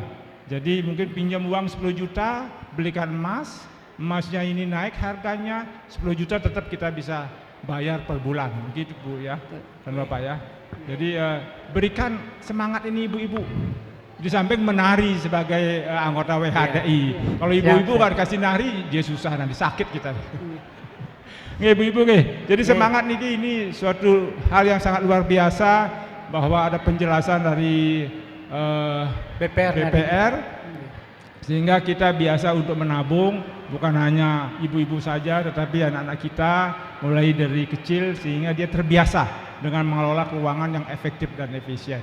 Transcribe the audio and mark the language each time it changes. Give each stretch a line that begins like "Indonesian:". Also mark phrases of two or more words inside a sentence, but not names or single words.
Indonesian: Jadi mungkin pinjam uang 10 juta, belikan emas, emasnya ini naik harganya 10 juta tetap kita bisa bayar per bulan, begitu Bu ya, dan Bapak ya. Jadi berikan semangat ini ibu-ibu. Di samping menari sebagai anggota WHDI. Kalau ibu-ibu kan kasih nari, dia susah nanti sakit kita. Nggih ibu-ibu nggih. Jadi semangat niki ini suatu hal yang sangat luar biasa, bahwa ada penjelasan dari BPR sehingga kita biasa untuk menabung, bukan hanya ibu-ibu saja tetapi anak-anak kita mulai dari kecil sehingga dia terbiasa dengan mengelola keuangan yang efektif dan efisien.